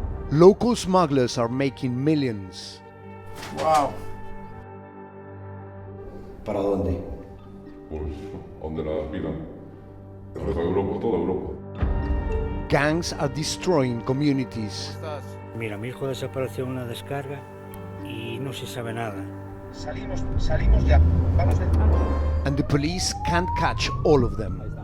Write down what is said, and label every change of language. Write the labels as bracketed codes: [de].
[en] Local smugglers are making millions. Wow. [es] ¿Para dónde? Pues, ¿dónde la pidan? Para Europa, toda Europa. [en] Gangs are destroying communities. [es] Mira, mi hijo desapareció en una descarga y no se sabe nada. Salimos ya. Vamos de... [en] And the police can't catch all of them.